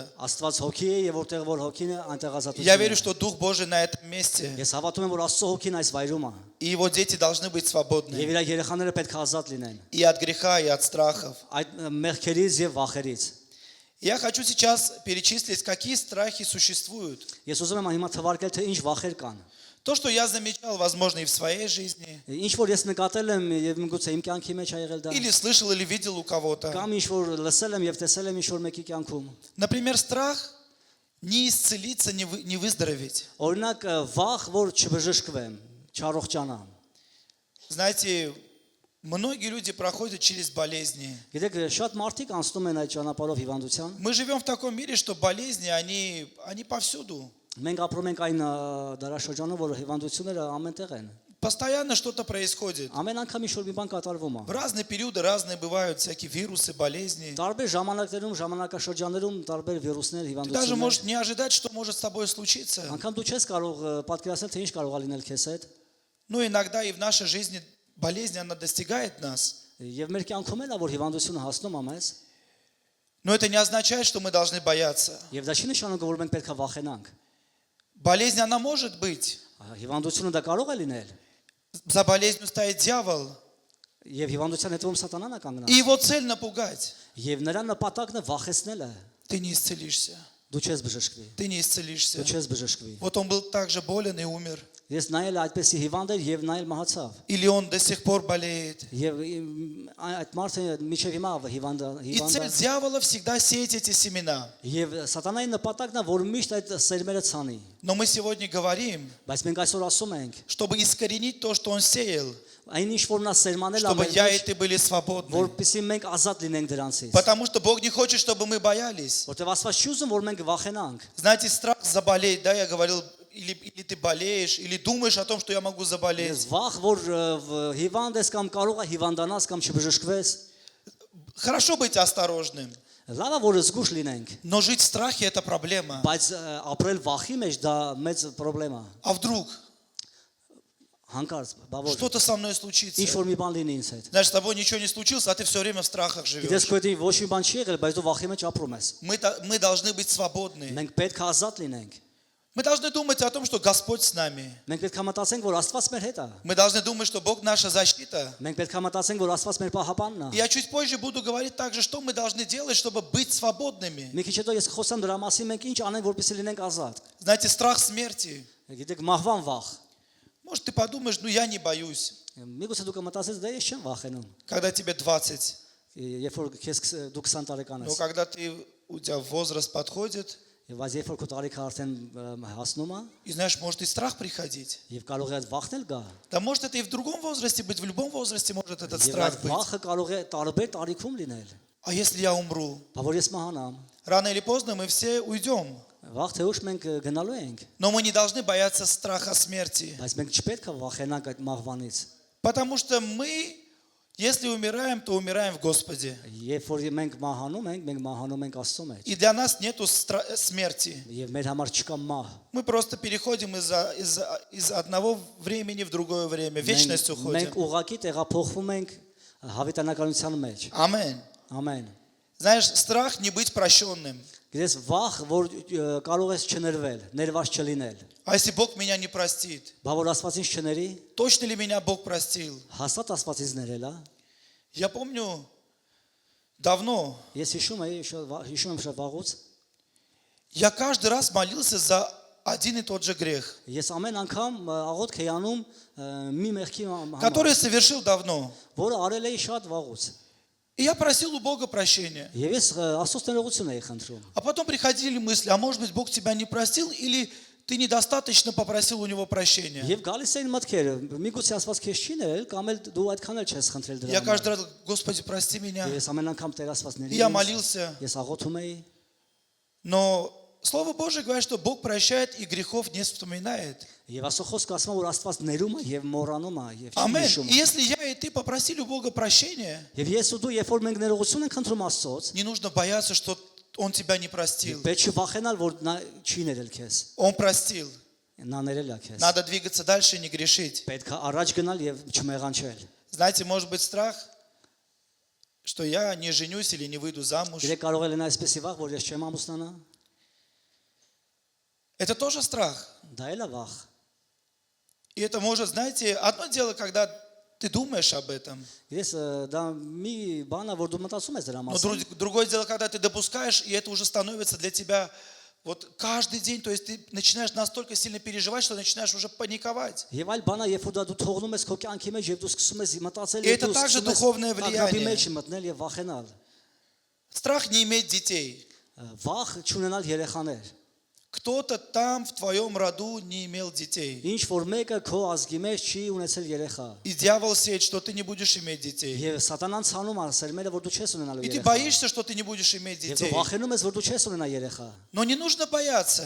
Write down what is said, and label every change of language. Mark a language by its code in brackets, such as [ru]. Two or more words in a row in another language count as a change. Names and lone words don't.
[hy] Աստված հոգի է եւ որտեղ որ հոգին է, այնտեղ [ru] Я [hy] ազատություն [ru] верю, [hy] է։ [ru] что Дух Божий на этом месте, [hy] Ես հավատում եմ որ Աստծո հոգին այս վայրում է [ru] и его дети должны быть свободны. [hy] եւ իր երեխաները պետք է ազատ լինեն [ru] И от греха, и от страхов. [hy] այդ մեղքերից եւ վախերից։ [ru] Я хочу сейчас перечислить, какие страхи существуют. [hy] Ես ուզում եմ հիմա թվարկել թե ինչ վախեր կան։ [ru] То, что я замечал, возможно, и в своей жизни, [hy] Ինչ որ ես նկատել եմ եւ միգուցե իմ կյանքի մեջ ա եղել դա։ [ru] или слышал, или видел у кого-то. [hy] Կամ ինչ որ լսել եմ եւ տեսել եմ ինչ որ մեկի кյանքում։ [ru] Например, страх не исцелиться, не выздороветь. [hy] Օրինակ վախ, որ չբժշկվեմ, չառողջանամ։ [ru] Знаете, многие люди проходят через болезни. [hy] Գիտեք, շատ մարդիկ անցնում են այդ ճանապարհով հիվանդության։ [ru] Мы живем в таком мире, что болезни, они повсюду. [hy] Մենք ապրում ենք այն դարաշրջանում, որ հիվանդությունները ամենտեղ են։ [ru] Постоянно что-то происходит. [hy] Ամեն անգամ ինչ որ մի բան կատարվում է։ [ru] В разные периоды разные бывают всякие вирусы, болезни. [hy] Տարբեր ժամանակներում, ժամանակաշրջաններում տարբեր վիրուսներ, [ru] Ты даже [hy] հիվանդություններ։ [ru] можешь не ожидать, что может с тобой случиться. [hy] Անկամ դու չես կարող պատկերացնել, թե ինչ կարող է լինել քեզ հետ։ [ru] Но иногда и в нашей жизни болезнь, она достигает нас. [hy] Եվ մեր կյանքում էլ է որ հիվանդությունը հասնում է մեզ, [ru] Но это не означает, что мы должны бояться. [hy] եւ դա չի նշանակում, որ մենք պետք է վախենանք։ [ru] Болезнь, она может быть. [hy] Հիվանդությունը դա կարող է լինել, [ru] За болезнью стоит дьявол. [hy] եւ հիվանդության հետևում սատանան է [ru] И [hy] կանգնած։ [ru] его цель напугать. [hy] Եվ նրա նպատակն է վախեցնելը։ [ru] Ты не исцелишься. [hy] Դու չես բժշկվի։ [ru] Ты не исцелишься. [hy] Դու չես բժշկվի։ [ru] Вот он был также болен и умер. [hy] Ես նայել այդպեսի հիվանդ էր եւ նայել մահացավ։ [ru] Или он до сих пор болеет. [hy] Եվ այդ մարդը միջև հիմա [ru] И цель дьявола всегда сеять эти семена. [hy] Եվ սատանայի նպատակն է որ միշտ այդ սերմերը ցանի։ [ru] Но мы сегодня говорим, [hy] Բայց մենք այսօր ասում ենք, [ru] чтобы искоренить то, что он сеял, [hy] այն ինչ որ նա սերմանել [ru] чтобы [hy] ամեն [ru] я и [hy] ինչ, [ru] ты были свободны. [hy] որպեսզի մենք ազատ լինենք դրանցից։ [ru] Потому что Бог не хочет, чтобы мы боялись. [hy] Որտեվ Աստված չի ուզում որ մենք վախենանք։ [ru] Знаете, страх заболеть, да, я говорил, или ты болеешь, или думаешь о том, что я могу [hy] Ես [ru] заболеть. [hy] վախ որ հիվանդ ես կամ կարող է հիվանդանաս կամ չբժշկվես։ [ru] Хорошо быть осторожным, [hy] Լավ է որ զգուշ լինենք, [ru] но жить в страхе – это проблема. [hy] բայց ապրել վախի մեջ դա մեծ խնդրեմ է։ [ru] А вдруг [hy] Հանկարծ, բա որ [ru] что-то со мной [hy] ինչ [ru] случится? [hy] որ մի бан լինի ինձ հետ։ [ru] Знаешь, с тобой ничего не случилось, а ты все время в страхах [hy] Գիտես [ru] живешь. [hy] քո հետ ոչ մի բան չի եղել, բայց դու վախի մեջ ապրում ես։ [ru] Мы должны быть свободны. [hy] Մենք պետք է ազատ լինենք։ [ru] Мы должны думать о том, что Господь с нами. [hy] Մենք պետք է մտածենք, որ Աստված մեր հետ է։ [ru] Мы должны думать, что Бог наша защита. [hy] Մենք պետք է մտածենք, որ Աստված մեր պահապանն է։ [ru] Я чуть позже буду говорить также, что мы должны делать, чтобы быть свободными. [hy] Մի քիչ հետո ես խոսեմ դրա մասին, մենք ինչ անենք, որպեսզի լինենք ազատ։ [ru] Знаете, страх смерти. [hy] Գիտեք, մահվան վախ։ [ru] Может, ты подумаешь, ну я не боюсь. [hy] Միգուցե դու կմտածես, դե ես չեմ վախենում։ [ru] Когда тебе 20, [hy] Երբ որ քեզ դու 20 տարեկան [ru] но [hy] ես, [ru] когда у тебя возраст подходит, [hy] եւ այս երբ որ քո տարիքը արդեն հասնում է, [ru] и знаешь, может и страх приходить. [hy] եւ կարող է այդ վախն էլ գա։ [ru] Да может это и в другом возрасте быть, в любом возрасте может этот [hy] Եվ [ru] страх [hy] այդ [ru] быть. [hy] վախը կարող է տարբեր տարիքում լինել։ [ru] А если я умру? [hy] Բա որ ես մահանամ, [ru] Рано или поздно мы все уйдем. [hy] վախ թե ուշ մենք գնալու ենք, [ru] Но мы не должны бояться страха смерти. [hy] բայց մենք չպետք է վախենանք այդ մահվանից։ [ru] Потому что мы, если умираем, то умираем в Господе. [hy] Երբ որ մենք մահանում ենք, մենք մահանում ենք Աստծո մեջ։ [ru] И для нас нету смерти. [hy] Եվ մեր համար չկա մահ։ [ru] Мы просто переходим из одного времени в другое время. В вечность [hy] Մենք [ru] уходим. [hy] ուղակի տեղափոխվում ենք հավիտյանականության մեջ։ Ամեն. Ամեն։ [ru] Знаешь, страх не быть прощенным. [hy] Գիտես վախ, որ կարող ես չներվել, ներված չլինել։ [ru] А если Бог меня не простит? [hy] Բա որ Աստված ինձ չների, [ru] Точно ли меня Бог простил? [hy] հաստատ Աստված ինձ ներել է։ [ru] Я помню, давно [hy] Ես հիշում եմ շատ վաղուց, [ru] я каждый раз молился за один и тот же грех, [hy] ես ամեն անգամ աղոթք էի անում մի մեղքի համար, [ru] который совершил давно. [hy] որը արել էի շատ вաղուց։ [ru] И я просил у Бога прощения. [hy] Եվ ես Աստծո ներողություն էի խնդրում։ [ru] А потом приходили мысли, а может быть Бог тебя не простил, или ты недостаточно попросил у Него прощения. [hy] Եվ գալիս էին մտքերը, միգուցե Աստված քեզ չի ներել, կամ էլ дու այդքան էլ չես խնդրել դրա [ru] Я [hy] համար։ [ru] каждый раз, Господи, прости меня. [hy] Եվ ես ամեն անգամ Տեր Աստված [ru] И я [hy] ների։ [ru] молился, [hy] Ես աղոթում էի, [ru] но Слово Божие говорит, что Бог прощает и грехов не вспоминает. [hy] Եվ Աստծո խոսքը ասում է, որ Աստված ներում է եւ մոռանում է եւ չի [ru] Аминь. [hy] հիշում։ [ru] И если я и ты попросили у Бога прощения, [hy] Եվ ես ու դու, երբ որ մենք ներողություն ենք խնդրում Աստծոց, [ru] не нужно бояться, что Он тебя не простил. [hy] պետք չի վախենալ, որ նա չի ներել քեզ։ [ru] Он простил. [hy] Նա ներել է քեզ։ [ru] Надо двигаться дальше и не грешить. [hy] Պետք է առաջ գնալ եւ չմեղանչել։ [ru] Знаете, может быть страх, что я не женюсь или не выйду замуж. [hy] Գիտեք, կարող է լինել այսպեսի վախ, որ ես չեմ ամուսնանա։ [ru] Это тоже страх. [hy] Դա էլ է վախ։ [ru] И это может, знаете, одно дело, когда ты думаешь об этом. [hy] Ես դա մի բան է, որ дու մտածում ես դրա [ru] Но [hy] մասին։ [ru] другое дело, когда ты допускаешь, и это уже становится для тебя вот каждый день. То есть ты начинаешь настолько сильно переживать, что начинаешь уже паниковать. [hy] Եվ այլ բան է, երբ որ դու թողնում ես քո կյանքի մեջ եւ դու սկսում ես մտածել [ru] И это также духовное влияние. [hy] մեջ մտնել եւ վախենալ։ [ru] Страх не иметь детей. [hy] Վախ չունենալ երեխաներ։ [ru] Кто-то там в твоем роду не имел детей. [hy] Ինչ որ մեկը քո ազգի մեջ չի ունեցել երեխա։ [ru] И дьявол сеет, что ты не будешь иметь детей. [hy] Եվ սատանան ցանում է սերմերը, որ դու չես ունենալու [ru] И ты [hy] երեխա։ [ru] боишься, что ты не будешь иметь [hy] Եվ [ru] детей. [hy] դու վախենում ես, որ դու չես ունենա երեխա։ [ru] Но не нужно бояться.